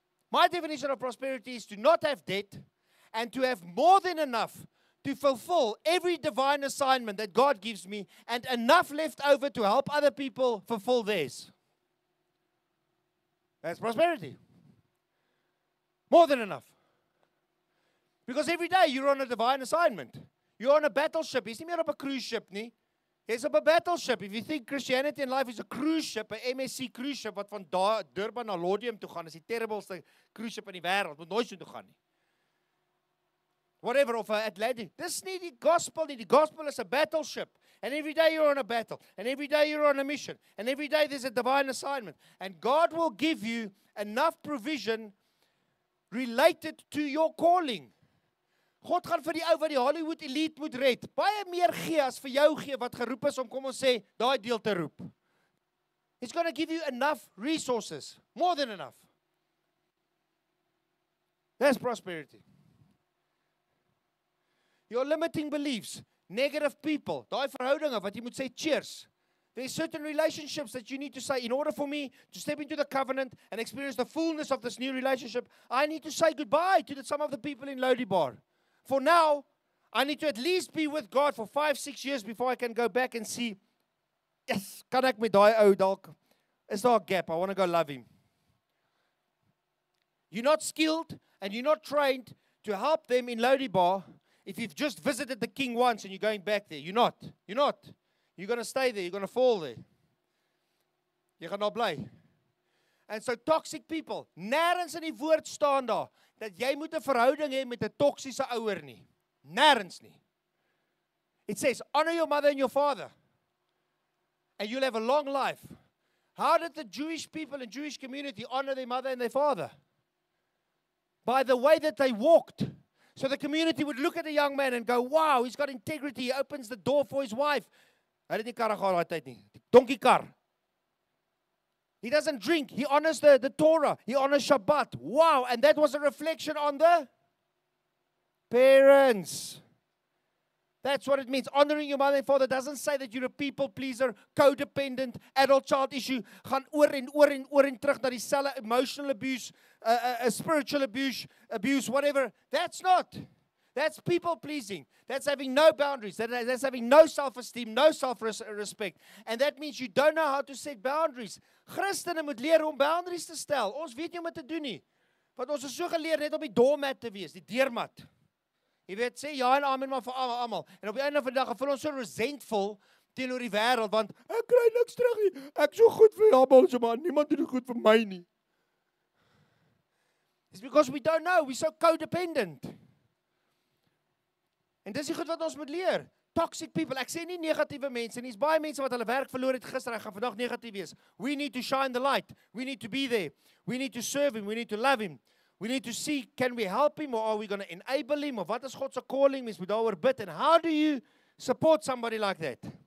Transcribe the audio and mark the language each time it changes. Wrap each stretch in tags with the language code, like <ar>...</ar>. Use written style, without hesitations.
<en>My definition of prosperity is to not have debt and to have more than enough to fulfill every divine assignment that God gives me and enough left over to help other people fulfill theirs. That's prosperity. More than enough. Because every day you're on a divine assignment. You're on a battleship.</en> <af>Jy's nie meer op 'n cruise ship nie. Jy's op 'n battleship.</af> <en>If you think Christianity and life is a cruise ship,</en> <af>'n MSC cruise ship wat van Durban na Laudium toe gaan, is die terribleste cruise ship in die wêreld. Moet nooit so toe gaan nie. Whatever, of Atlantic. Dis nie die gospel nie. Die gospel</af> <en>is a battleship. And every day you're on a battle. And every day you're on a mission. And every day there's a divine assignment. And God will give you enough provision related to your calling.</en> <af>God gaan vir die ou wat die Hollywood elite moet red, baie meer gee as vir jou gee wat geroep is om, kom ons sê, daai deel te roep.</af> <en>He's going to give you enough resources. More than enough. That's prosperity. Your limiting beliefs, negative people,</en> <af>daai verhoudinge wat jy moet sê cheers.</af> <en>There's certain relationships that you need to say, in order for me to step into the covenant and experience the fullness of this new relationship, I need to say goodbye to some of the people in Lodibar. For now, I need to at least be with God for 5-6 years before I can go back and see, yes,</en> <af>kan ek met daai ou dalk, is daar 'n gap,</af> <en>I want to go love him. You're not skilled and you're not trained to help them in Lodibar. If you've just visited the king once and you're going back there, you're not. You're not. You're going to stay there. You're going to fall there.</en> <af>Jy gaan daar bly.</af> <en>And so toxic people,</en> <af>nêrens in die woord staan daar, dat jy moet 'n verhouding hê met 'n toksiese ouer nie. Nêrens nie.</af> <en>It says, honor your mother and your father, and you'll have a long life. How did the Jewish people and Jewish community honor their mother and their father? By the way that they walked. So the community would look at a young man and go, wow, he's got integrity. He opens the door for his wife.</en> <af>Hy het nie karre gehad daai tyd nie. Die donkie kar.</af> <en>He doesn't drink. He honors the Torah. He honors Shabbat. Wow. And that was a reflection on the parents. That's what it means. Honoring your mother and father doesn't say that you're a people pleaser, codependent, adult-child issue.</en> <af>Gaan oor en terug na dieselfde emotional abuse, spiritual abuse, whatever.</af> <en>That's not. That's people pleasing. That's having no boundaries. That's having no self-esteem, no self-respect. And that means you don't know how to set boundaries.</en> <af>Christene moet leer om boundaries te stel. Ons weet nie om dit te doen nie. Want ons is so geleer net om die doormat te wees, die deurmat. Jy weet, sê ja en amen maar vir almal. En op die einde van die dag voel ons so resentful teenoor die wêreld, want ek kry niks terug nie. Ek so goed vir almal, so maar niemand doen dit goed vir my nie.</af> <en>It's because we don't know, we're so codependent.</en> <af>En dis die goed wat ons moet leer.</af> <en>Toxic people,</en> <af>ek sê nie negatiewe mense nie. Dis baie mense wat hulle werk verloor het gister, hy gaan vandag negatief wees.</af> <en>We need to shine the light. We need to be there. We need to serve him. We need to love him. We need to see, can we help him or are we going to enable him?</en> <af>Of wat is God se calling? Mens moet daaroor bid.</af> <en>And how do you support somebody like that?</en>